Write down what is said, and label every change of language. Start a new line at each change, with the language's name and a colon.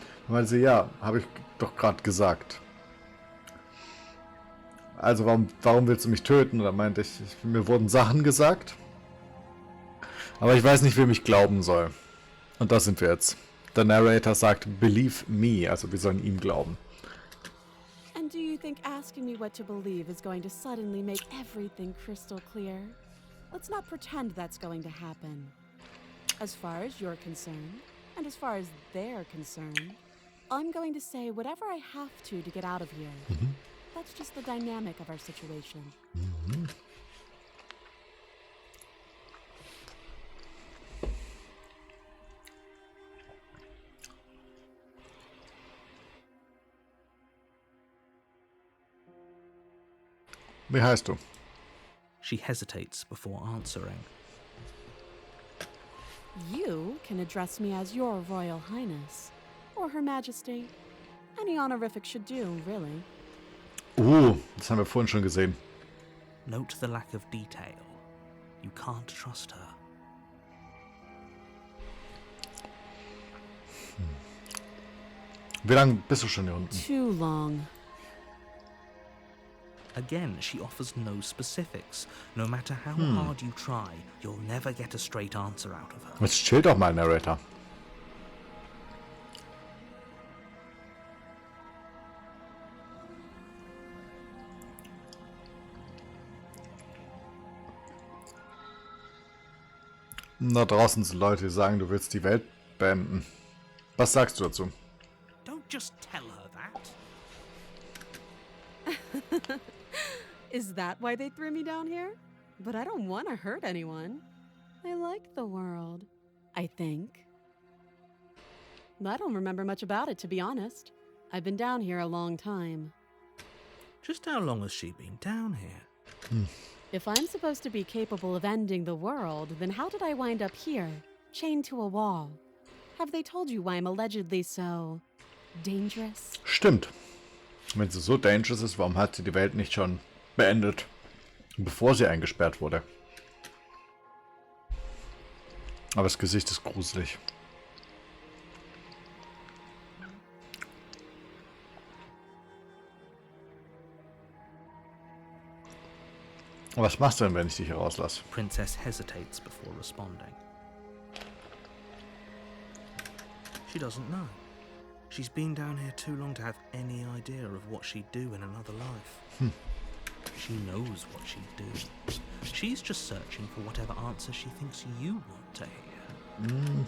German: Dann meinte sie, ja, habe ich doch gerade gesagt. Also warum willst du mich töten? Und dann meinte ich, mir wurden Sachen gesagt. Aber ich weiß nicht, wem ich glauben soll. Und da sind wir jetzt. Der Narrator sagt,
English: believe me,
German: also wir sollen ihm glauben.
English: And do you think asking me what to believe is going to suddenly make everything crystal clear? Let's not pretend that's going to happen. As far as you're concerned, and as far as they're concerned, I'm going to say whatever I have to get out of here. That's just the dynamic of our situation.
German: Wie heißt du?
English: She hesitates before answering. You can address me as Your Royal Highness, or Her Majesty. Any honorific should do, really.
German: Das haben wir vorhin schon gesehen.
English: Note the lack of detail. You can't trust her.
German: Wie lange bist du schon hier unten?
English: Too long. Again, she offers no specifics. No matter how hard you try, you'll never get a straight answer out of her.
German: Jetzt chill doch mal, Narrator. Da draußen sind Leute, die sagen, du willst die Welt beenden. Was sagst du dazu?
English: Don't just tell her that. Is that why they threw me down here? But I don't want to hurt anyone. I like the world, I think. I don't remember much about it, to be honest. I've been down here a long time. Just how long has she been down here? If I'm supposed to be capable of ending the world, then how did I wind up here, chained to a wall? Have they told you why I'm allegedly so dangerous?
German: Stimmt. Wenn sie so dangerous ist, warum hat sie die Welt nicht schon beendet, bevor sie eingesperrt wurde? Aber das Gesicht ist gruselig. Was machst du denn, wenn ich dich hier rauslasse?
English: Princess hesitates before responding. She doesn't know. She's been down here too long to have any idea of what she'd do in another life. She knows what she'd do. She's just searching for whatever answer she thinks you want to hear.